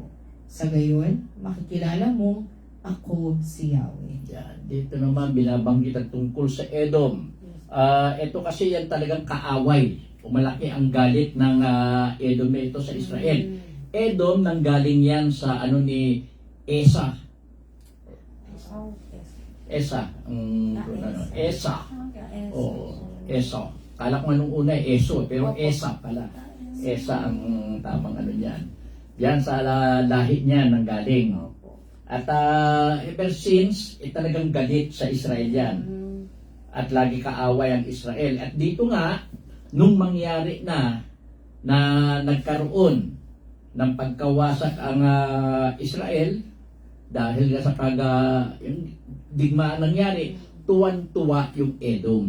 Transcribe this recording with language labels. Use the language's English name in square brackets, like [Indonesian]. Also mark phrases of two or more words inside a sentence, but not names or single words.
[Filipino] Sa gayon, makikilala mo ako si Yahweh. Yan. Dito naman binabanggit ang tungkol sa Edom. Ito kasi yan talagang kaaway. Malaki ang galit ng Edom na ito sa Israel. Edom nanggaling yan sa ni Esa. Esa. Esa. Oo. Esa. Kala ko nung una Eso, pero Esa pala. Esa ang tamang niyan. Yan sa lahi niya nanggaling. At [English] ever since, [Filipino] talagang galit sa Israel yan. At lagi kaaway ang Israel. At dito nga, nung mangyari na nagkaroon ng pagkawasak ang Israel, dahil nga sa yung digmaan nangyari, tuwan-tuwa yung Edom.